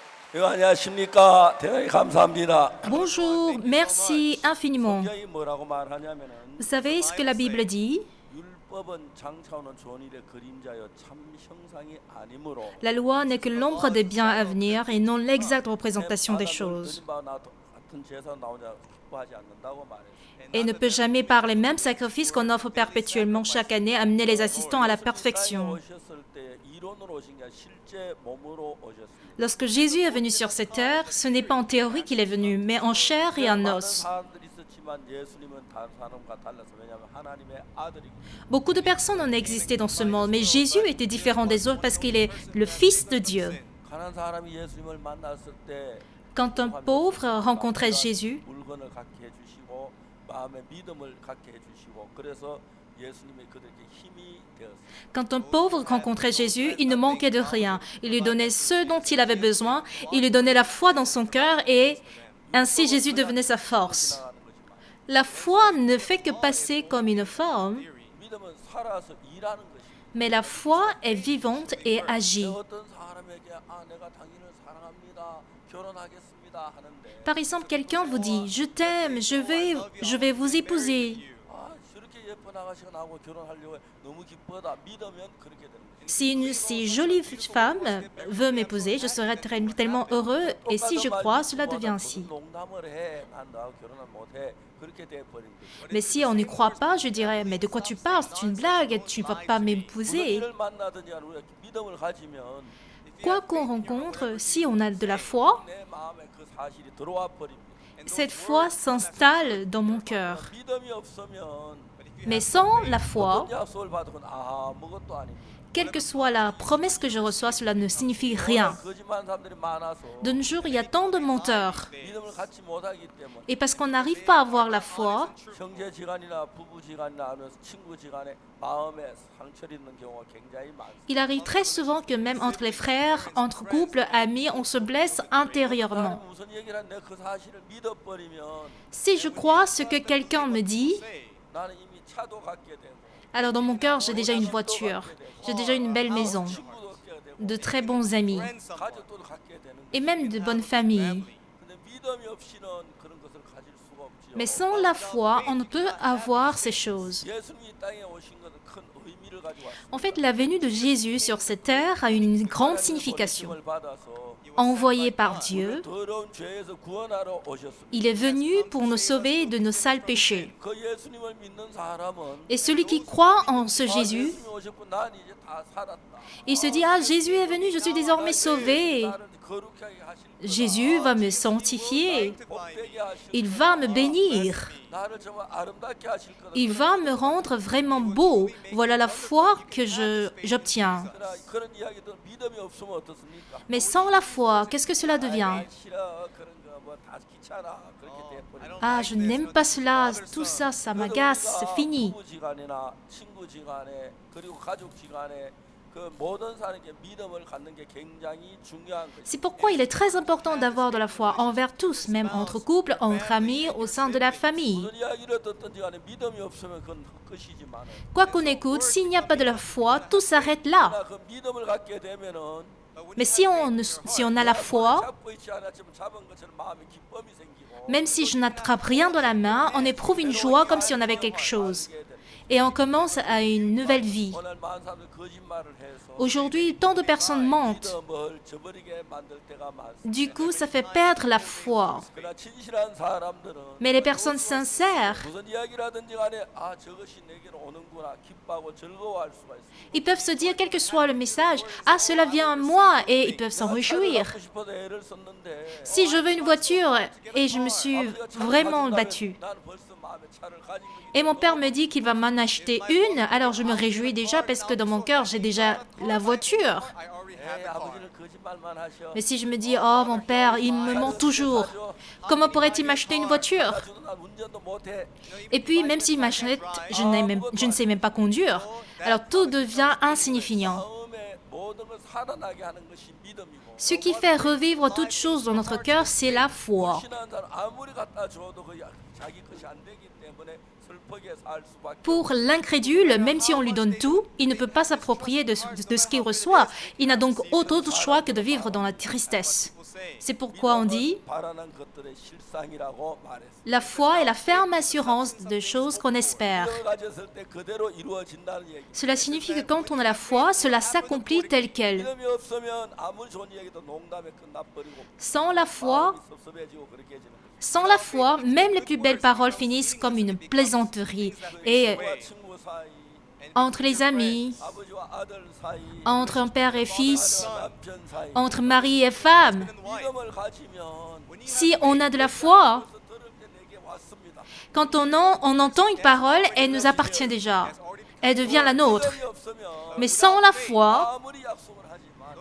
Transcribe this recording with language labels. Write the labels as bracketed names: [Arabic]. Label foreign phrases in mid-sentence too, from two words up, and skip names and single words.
[Korean] 예, 안녕하십니까. 대단히 감사합니다. [French] Bonjour, merci infiniment. [Korean] 성경이 뭐라고 말하냐면은 [French] Vous savez ce que la Bible dit? [Korean] 율법은 장차오는 좋은 일의 그림자여 참 형상이 아니므로 [French] La loi n'est que l'ombre des biens à venir et non l'exacte représentation des choses. [Korean] 같은 제사 나오냐 확보하지 않는다고 말했어요. [French] Et ne peut jamais, par les mêmes sacrifices qu'on offre perpétuellement chaque année, amener les assistants à la perfection. [Korean] 오셨을 때 이론으로 오신 게 아니라 실제 몸으로 오셨습니다. [French] Lorsque Jésus est venu sur cette terre, ce n'est pas en théorie qu'il est venu, mais en chair et en [Korean] 많은 [French] os. [Korean] 사람들이 있었지만 예수님은 다른 사람과 달라서 왜냐하면 하나님의 아들이기 때문에. [French] Beaucoup de personnes ont existé dans ce monde, mais Jésus était différent des autres parce qu'il est le Fils de Dieu. [Korean] 가난한 사람이 예수님을 만났을 때 [French] Quand un pauvre rencontrait Jésus, [Korean] 물건을 갖게 해주시고 마음의 믿음을 갖게 해주시고 그래서 예수님이 그들에게 힘이 되었어요. [French] quand un pauvre rencontrait Jésus, il ne manquait de rien. Il lui donnait ce dont il avait besoin, il lui donnait la foi dans son cœur et ainsi Jésus devenait sa force. La foi ne fait que passer comme une forme, [Korean] 믿음은 살아서 일하는 것이. [French] mais la foi est vivante et agit. [Korean] 어떤 사람에게 내가 당신을 사랑합니다, 결혼하겠습니다 하는데 [French] Par exemple, quelqu'un vous dit « Je t'aime, je vais vous épouser ». [Korean] 저렇게 예쁜 아가씨가 나오고 결혼하려고 너무 기쁘다 믿으면 그렇게 되는 거죠. [French] Si jolie femme veut m'épouser, je serai tellement heureux et si je crois, cela devient ainsi. [Korean] 농담을 해, 난 너하고 결혼을 못해 그렇게 돼 버린 거죠. [French] Mais si on n'y croit pas, je dirais « Mais de quoi tu parles? C'est une blague, tu ne vas pas [Korean] 무슨 [French] m'épouser ». [Korean] 일을 만나든지 간에 우리가 믿음을 가지면 [French] Quoi qu'on rencontre, si on a de la foi, [Korean] 내 마음에 그 사실이 들어와 버립니다. [French] cette foi s'installe dans mon cœur. [Korean] 믿음이 없으면 [French] Mais sans la foi, [Korean] 어떤 약속을 받으면 아무것도 아닙니다. [French] quelle que soit la promesse que je reçois, cela ne signifie rien. [Korean] 거짓말하는 사람들이 많아서 [French] De nos jours, il y a tant de menteurs. [Korean] 믿음을 갖지 못하기 때문에 [French] Et parce qu'on n'arrive pas à avoir la foi, [Korean] 형제지간이나 부부지간이나 아니면 친구지간에 마음에 상처를 입는 경우가 굉장히 많습니다. [French] il arrive très souvent que même entre les frères, entre couples, amis, on se blesse intérieurement. [Korean] 나는 무슨 얘기를 하는데 그 사실을 믿어버리면 [French] Si je crois ce que quelqu'un me dit, [Korean] 나는 이미 차도 갖게 되고 [French] alors dans mon cœur, j'ai déjà une voiture, j'ai déjà une belle maison, [Korean] 친구도 갖게 되고 [French] de très bons amis [Korean] 가족도 갖게 되는 거예요. [French] et même de bonnes familles. [Korean] 근데 믿음이 없이는 그런 것을 가질 수가 없지요. [French] Mais sans la foi, on ne peut avoir ces choses. [Korean] 예수님이 이 땅에 오신 것은 큰 의미를 가지고 왔습니다. [French] En fait, la venue de Jésus sur cette terre a une grande signification. [Korean] 하나님의 받아서 [French] Envoyé par Dieu, [Korean] 더러운 죄에서 구원하러 오셨습니다. [French] il est venu pour nous sauver de nos sales péchés. [Korean] 그 예수님을 믿는 사람은 [French] Et celui qui croit en ce Jésus, [Korean] 예수님이 오셨고 난 이제 다 살았다. [French] il se dit, ah, Jésus est venu, je suis désormais sauvé. [Korean] 나를 거룩하게 하실 거다. [French] Jésus va me sanctifier. [Korean] 복되게 하실 [French] Il va me bénir. [Korean] 나를 정말 아름답게 하실 거다. [French] Il va me rendre vraiment beau. Voilà la foi que j'obtiens. [Korean] 그런 이야기들 믿음이 없으면 어떻습니까? [French] Mais sans la foi, qu'est-ce que cela devient? [Korean] 싫어 그런 거뭐다 귀찮아 그렇게 돼버리고. [French] Ah, je n'aime pas cela, tout ça, ça m'agace, c'est fini. [Korean] 부부지간이나 친구지간에 그리고 가족지간에 그 모든 사람에게 믿음을 갖는 게 굉장히 중요한 거죠. [French] C'est pourquoi il est très important d'avoir de la foi envers tous, même entre couples, entre amis, au sein de la famille. [Korean] 무슨 이야기를 듣든지 간에 믿음이 없으면 그건 헛것이지만 [French] Quoi qu'on écoute, s'il n'y a pas de la foi, tout s'arrête là. [Korean] 그 믿음을 갖게 되면은 [French] Mais si on a la foi, [Korean] 잡고 있지 않았지만 잡은 것처럼 마음에 기쁨이 생기고 [French] même si je n'attrape rien dans la main, on éprouve une joie comme si on avait quelque chose. Et on commence à une nouvelle vie. [Korean] 오늘 많은 사람들 거짓말을 해서 [French] Aujourd'hui, tant de personnes mentent. [Korean] 믿음을 저버리게 만들 때가 많습니다. [French] Du coup, ça fait perdre la foi. [Korean] 그러나 진실한 사람들은 [French] Mais les personnes sincères, [Korean] 무슨 이야기를 하든지 간에 저것이 내게로 오는구나 기뻐하고 즐거워할 수가 있습니다. [French] ils peuvent se dire, quel que soit le message, ah, cela vient à moi, et ils peuvent s'en réjouir. [Korean] 갖고 싶어서 애를 썼는데 [French] Si je veux une voiture, et je me suis vraiment battue, [Korean] 나는 벌써 마음에 차를 가진 거기 [French] et mon père me dit qu'il va m'en acheter une, alors je me réjouis déjà parce que dans mon cœur, j'ai déjà la voiture. [Korean] 때문에 아버지는 거짓말만 하셔. [French] Mais si je me dis, oh, mon père, il me ment toujours, comment pourrait-il m'acheter une voiture? [Korean] 가지고 난 운전도 못해. [French] Et puis, même s'il m'achète, je ne sais même pas conduire. Alors tout devient insignifiant. [Korean] 마음에 모든 걸 살아나게 하는 것이 믿음이고 [French] Ce qui fait revivre toute chose dans notre cœur, c'est la foi. [Korean] 신한 사람 아무리 갖다 줘도 그 자기 것이 안 되기 때문에 슬프게 살 수밖에. [French] Pour l'incrédule, même si on lui donne tout, il ne peut pas s'approprier de ce qu'il reçoit. Il n'a donc autre choix que de vivre dans la tristesse. C'est pourquoi on dit [Korean] 바라는 것들의 실상이라고 말했습니다. [French] la foi est la ferme assurance de choses qu'on espère. [Korean] 믿음을 가졌을 때 그대로 이루어진다는 얘기. [French] Cela signifie que quand on a la foi, cela s'accomplit tel quel. [Korean] 믿음이 없으면 아무리 좋은 얘기도 농담에 끝나버리고 [French] Sans la foi, [Korean] 마음이 섭섭해지고 그렇게 해지는 거죠. [French] sans la foi, même les plus belles paroles finissent comme une plaisanterie. Et [Korean] 친구와 친구 사이, [French] entre les amis, [Korean] 아버지와 아들 사이, [French] entre un père et fils, [Korean] 남편 사이, [French] entre mari et femme, [Korean] 믿음을 가지면 [French] si on a de la foi, [Korean] 벌써 들을 때 내게 왔습니다. [French] quand on entend une parole, elle nous appartient déjà. Elle devient la nôtre. [Korean] 믿음이 없으면 [French] Mais sans la foi, [Korean] 아무리 약속을 하지만